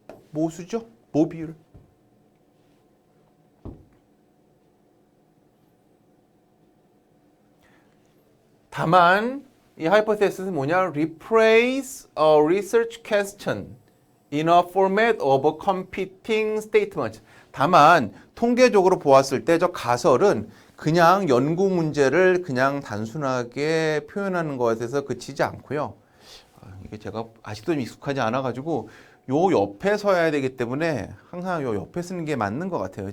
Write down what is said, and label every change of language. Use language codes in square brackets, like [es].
[ko] 모수죠. 모비율. 다만 이 hypothesis는 뭐냐? [en] Replace a research question in a format of a competing statement. [ko] 다만 통계적으로 보았을 때 저 가설은 그냥 연구 문제를 그냥 단순하게 표현하는 것에서 그치지 않고요. 이게 제가 아직도 좀 익숙하지 않아가지고 요 옆에 서야 되기 때문에 항상 요 옆에 쓰는 게 맞는 것 같아요.